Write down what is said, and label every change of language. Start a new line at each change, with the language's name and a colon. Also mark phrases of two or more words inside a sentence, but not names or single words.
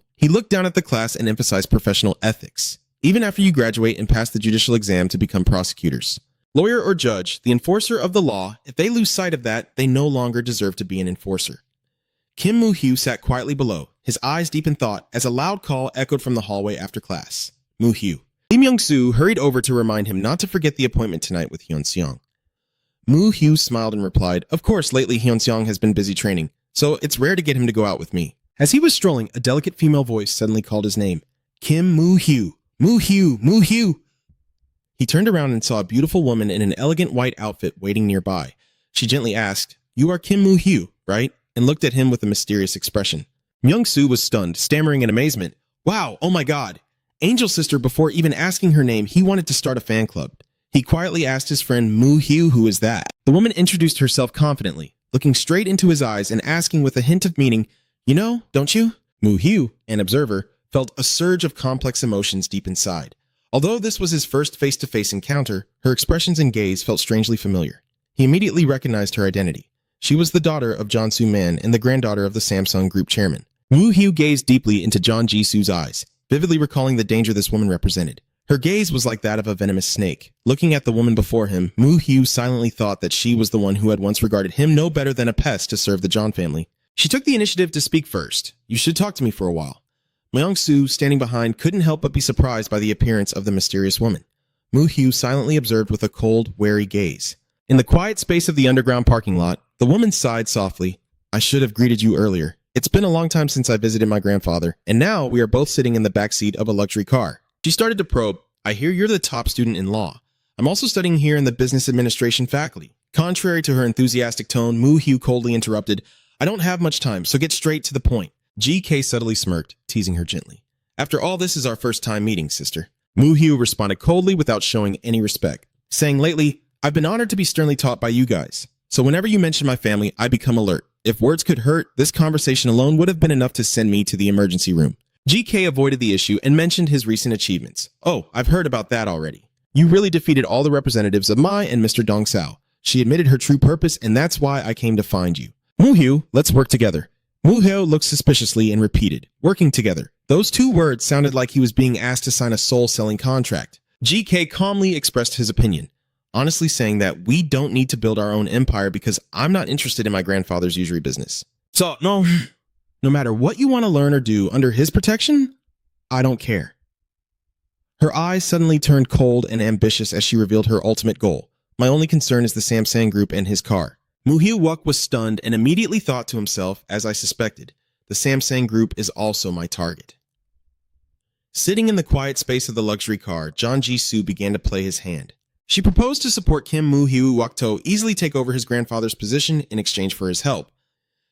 English: He looked down at the class and emphasized professional ethics, even after you graduate and pass the judicial exam to become prosecutors. Lawyer or judge, the enforcer of the law, if they lose sight of that, they no longer deserve to be an enforcer. Kim Moo-hyu sat quietly below, his eyes deep in thought, as a loud call echoed from the hallway after class. Moo-hyu. Lee Myung-soo hurried over to remind him not to forget the appointment tonight with Hyun-seong. Moo-hyu smiled and replied, "Of course, lately Hyun-seong has been busy training, so it's rare to get him to go out with me." As he was strolling, a delicate female voice suddenly called his name. "Kim Moo-hyu! Moo-hyu! Moo-hyu!" He turned around and saw a beautiful woman in an elegant white outfit waiting nearby. She gently asked, "You are Kim Moo-hyu, right?" and looked at him with a mysterious expression. Myung-soo was stunned, stammering in amazement. "Wow, oh my god." Angel Sister, before even asking her name, he wanted to start a fan club. He quietly asked his friend Moo-hyu, "Who is that?" The woman introduced herself confidently, looking straight into his eyes and asking with a hint of meaning, "You know, don't you?" Moo-hyu, an observer, felt a surge of complex emotions deep inside. Although this was his first face-to-face encounter, her expressions and gaze felt strangely familiar. He immediately recognized her identity. She was the daughter of John Soo-man and the granddaughter of the Samsung Group chairman. Moo-hyu gazed deeply into John Ji-soo's eyes, vividly recalling the danger this woman represented. Her gaze was like that of a venomous snake. Looking at the woman before him, Moo-hyu silently thought that she was the one who had once regarded him no better than a pest to serve the Jon family. She took the initiative to speak first. "You should talk to me for a while." Myung-soo, standing behind, couldn't help but be surprised by the appearance of the mysterious woman. Moo-hyu silently observed with a cold, wary gaze. In the quiet space of the underground parking lot, the woman sighed softly. "I should have greeted you earlier. It's been a long time since I visited my grandfather, and now we are both sitting in the backseat of a luxury car." She started to probe. "I hear you're the top student in law. I'm also studying here in the business administration faculty." Contrary to her enthusiastic tone, Moo-hyu coldly interrupted, "I don't have much time, so get straight to the point." GK subtly smirked, teasing her gently. "After all, this is our first time meeting, sister." Moo-hyu responded coldly without showing any respect, saying, "Lately, I've been honored to be sternly taught by you guys. So whenever you mention my family, I become alert. If words could hurt, this conversation alone would have been enough to send me to the emergency room." GK avoided the issue and mentioned his recent achievements. "Oh, I've heard about that already. You really defeated all the representatives of Mai and Mr. Dong-sao." She admitted her true purpose, and that's why I came to find you. "Moo-hyu, let's work together." Moo-hyu looked suspiciously and repeated, "Working together." Those 2 words sounded like he was being asked to sign a soul-selling contract. GK calmly expressed his opinion, honestly saying that we don't need to build our own empire because I'm not interested in my grandfather's usury business. So, no matter what you want to learn or do under his protection, I don't care. Her eyes suddenly turned cold and ambitious as she revealed her ultimate goal. "My only concern is the Samsung Group and his car." Moo-hyu-wook was stunned and immediately thought to himself, as I suspected, the Samsung Group is also my target. Sitting in the quiet space of the luxury car, John Ji-soo began to play his hand. She proposed to support Kim Moo-hyu-wook to easily take over his grandfather's position in exchange for his help.